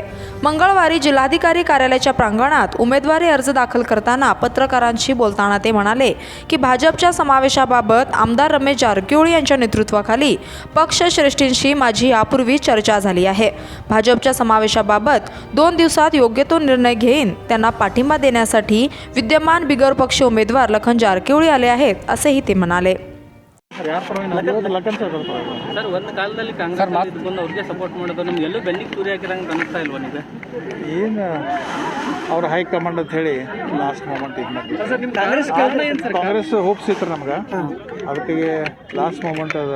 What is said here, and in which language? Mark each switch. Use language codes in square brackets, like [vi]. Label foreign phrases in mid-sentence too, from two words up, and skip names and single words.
[mr] मंगळवारी जिल्हाधिकारी कार्यालयाच्या प्रांगणात उमेदवारी अर्ज दाखल करताना पत्रकारांशी बोलताना ते म्हणाले की भाजपच्या समावेशाबाबत आमदार रमेश जारकिहोळी यांच्या नेतृत्वाखाली पक्षश्रेष्ठींशी माझी यापूर्वी चर्चा झाली आहे। भाजपच्या समावेशाबाबत 2 दिवसात योग्य तो निर्णय घेईन। त्यांना पाठिंबा देण्यासाठी विद्यमान बिगरपक्षीय उमेदवार लखन जारकिहोळी आले आहेत असेही ते म्हणाले। [kn] ಸರ್ ಒಂದು ಕಾಲದಲ್ಲಿ ಕಾಂಗ್ರೆಸ್ ಇದ್ಕೊಂಡು ಅವ್ರಿಗೆ ಸಪೋರ್ಟ್ ಮಾಡೋದು ನಿಮ್ಗೆ ಎಲ್ಲೂ ಬೆನ್ನಿಗೆ ತುರಿ ಹಾಕಿರಂಗೆ ಅನಿಸ್ತಾ ಇಲ್ವಾ ನಿಮಗೆ? ಏನು ಅವ್ರ ಹೈಕಮಾಂಡ್ ಅಂತ ಹೇಳಿ [en] last moment [kn] ಇದು ಮಾಡಿ ಕಾಂಗ್ರೆಸ್ ಹೋಪ್ಸ್ ಇತ್ತು ನಮ್ಗೆ, ಅದಕ್ಕೆ [en] last moment [kn] ಅದು